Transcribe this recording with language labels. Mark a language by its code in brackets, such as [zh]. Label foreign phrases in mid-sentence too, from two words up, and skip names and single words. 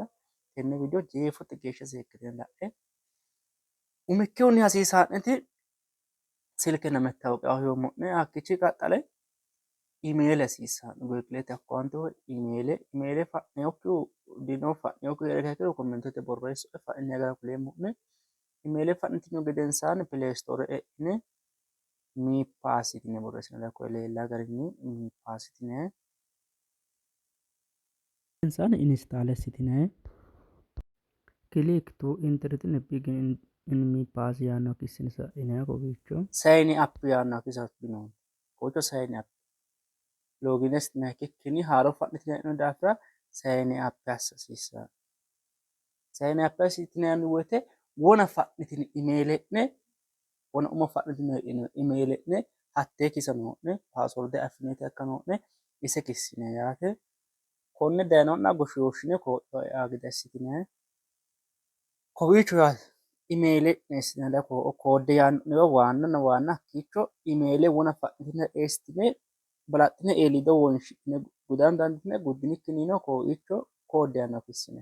[sid] tenne video jeefote geeshsha seekkitine la'e umikihunni hasiisaa'neti silkenna mettaawoqiyaho yoommo'ne hakkichi qaxxale email hasiissaa'ne googlete akkaawunte woyi email fa'neyokkihu dino fa'neyokkihu heeriha ikkiro kommentete borreesso'e fa'inayi gara kuleemmo'ne email fa'nitinihu gedensaanni [en] play store [sid] e'ine me pass yitine borreessinayi koye leellawo garinni me pass yitinayi install assitinayi [en] click to enter [sid] yitine begin in me pass yaannoha kissine sa'inayi kowiicho [en] sign up [sid] yaannoha kisa abbinoonni kowiicho [en] sign up login [sid] assitinayi ikkikkinni haaro fa'nitine hee'noyi daafira [en] sign up [sid] assa hasiissaa'ne. [en] Sign up [sid] assitinayi woyite wona fa'nitine email'ne wona umo fa'nitine email e'ne hattee kisa noo'ne paasworde affineyita ikka noo'ne ise kissinayi yaate. Konne dayino'na goshshooshshine koo'yaho e'aa gede assitinayi kowiicho yaate email eessinayi koodde yaanno'newa waannanna waanna hakkiicho email wona fa'nitine eessitine balaxxine eeliido wonshi'ne gudano dandiitine guddinikkinnino kowiicho koodde yaannoha kissinayi.